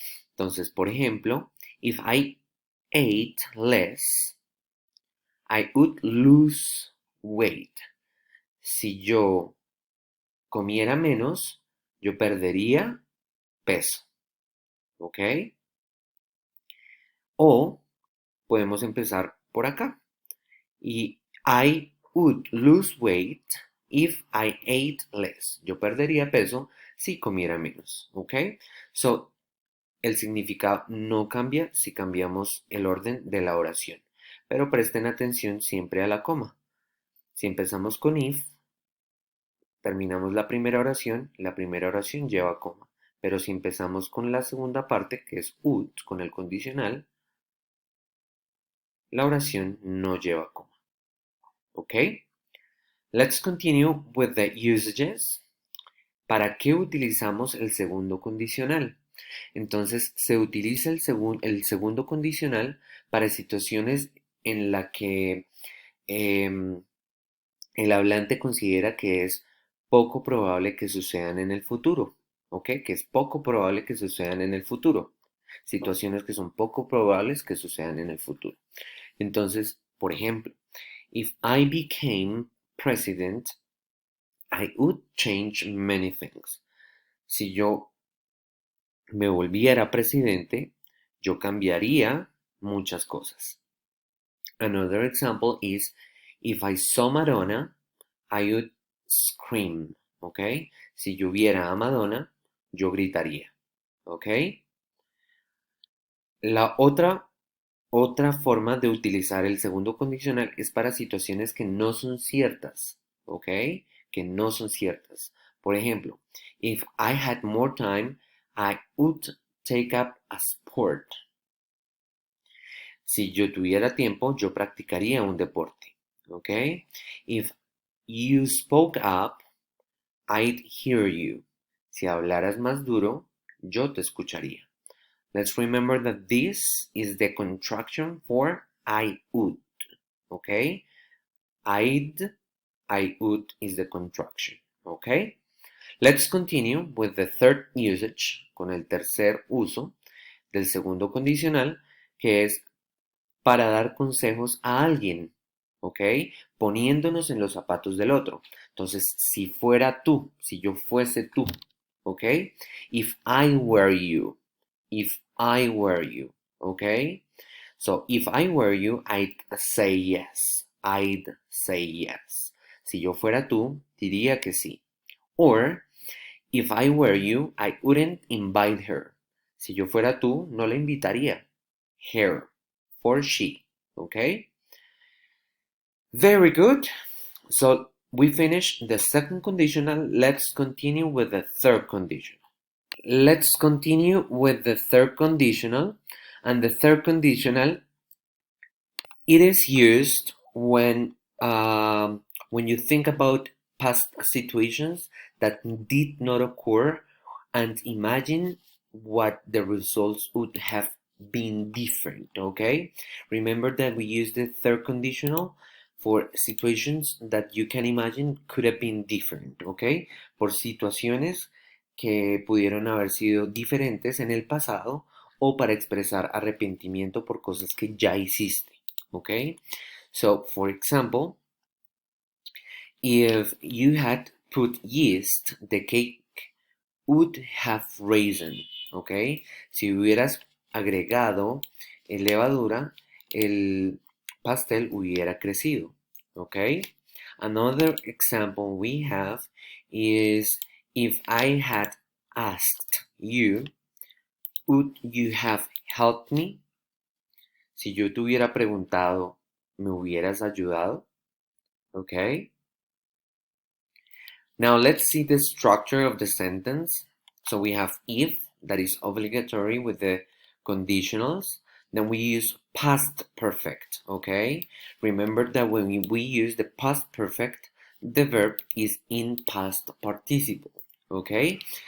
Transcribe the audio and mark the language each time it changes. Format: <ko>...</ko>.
<es>Entonces, por ejemplo,</es> <en>if I ate less, I would lose weight.</en> <es>Si yo comiera menos, yo perdería peso, ¿ok? O podemos empezar por acá.</es> <en>Y I would lose weight if I ate less.</en> <es>Yo perdería peso si comiera menos. ¿Ok? So, el significado no cambia si cambiamos el orden de la oración. Pero presten atención siempre a la coma. Si empezamos con if, terminamos la primera oración lleva coma. Pero si empezamos con la segunda parte, que es would, con el condicional, la oración no lleva coma.</es> <en>Okay, let's continue with the usages.</en> <es>¿Para qué utilizamos el segundo condicional? Entonces se utiliza el segundo condicional para situaciones en las que em, el hablante considera que es poco probable que sucedan en el futuro, ¿ok? Que es poco probable que sucedan en el futuro. Situaciones que son poco probables que sucedan en el futuro. Entonces, por ejemplo,</es> <en>if I became president, I would change many things.</en> <es>Si yo me volviera presidente, yo cambiaría muchas cosas.</es> <en>Another example is, if I saw Madonna, I would scream, ¿ok?</en> <es>Si yo viera a Madonna, yo gritaría, ¿ok? La otra forma de utilizar el segundo condicional es para situaciones que no son ciertas, ¿ok? Que no son ciertas. Por ejemplo,</es> <en>if I had more time, I would take up a sport.</en> <es>Si yo tuviera tiempo, yo practicaría un deporte, ¿ok?</es> <en>If you spoke up, I'd hear you.</en> <es>Si hablaras más duro, yo te escucharía.</es> <en>Let's remember that this is the contraction for I would, okay? I would is the contraction, okay? Let's continue with the third usage,</en> <es>con el tercer uso del segundo condicional, que es para dar consejos a alguien, ¿ok? Poniéndonos en los zapatos del otro. Entonces, si fuera tú, si yo fuese tú, ¿ok?</es> <en>If I were you, if I were you, ¿ok? So, if I were you, I'd say yes. I'd say yes.</en> <es>Si yo fuera tú, diría que sí.</es> <en>Or, if I were you, I wouldn't invite her.</en> <es>Si yo fuera tú, no la invitaría.</es> <en>Her, for she, okay? Very good. So we finished the second conditional. Let's continue with the third conditional. Let's continue with the third conditional. And the third conditional, it is used when you think about past situations that did not occur and imagine what the results would have been different, okay? Remember that we use the third conditional for situations that you can imagine could have been different, okay?</en> <es>Por situaciones que pudieron haber sido diferentes en el pasado o para expresar arrepentimiento por cosas que ya hiciste, okay?</es> <en>So, for example, if you had put yeast, the cake would have risen, ¿ok?</en> <es>Si hubieras agregado levadura, el pastel hubiera crecido, ¿ok?</es> <en>Another example we have is, if I had asked you, would you have helped me?</en> <es>Si yo te hubiera preguntado, ¿me hubieras ayudado? ¿Ok?</es> <en>Now let's see the structure of the sentence. So we have if, that is obligatory with the conditionals. Then we use past perfect, okay? Remember that when we use the past perfect, the verb is in past participle, okay?</en>